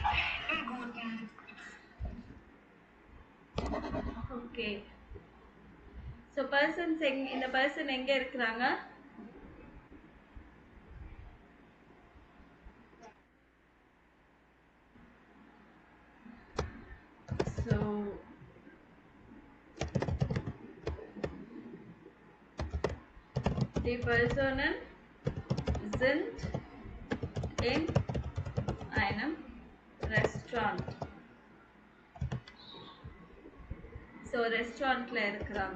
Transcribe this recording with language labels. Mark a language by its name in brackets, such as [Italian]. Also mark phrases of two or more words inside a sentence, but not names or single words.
[Tamil] ஓகே. [English] so persons [Tamil] இந்த பர்சன் எங்கே இருக்கிறாங்க? [German] ஸோ die Personen sind in einem Restaurant. [Tamil] ஸோ ரெஸ்டாரண்ட்ல இருக்கிறாங்க.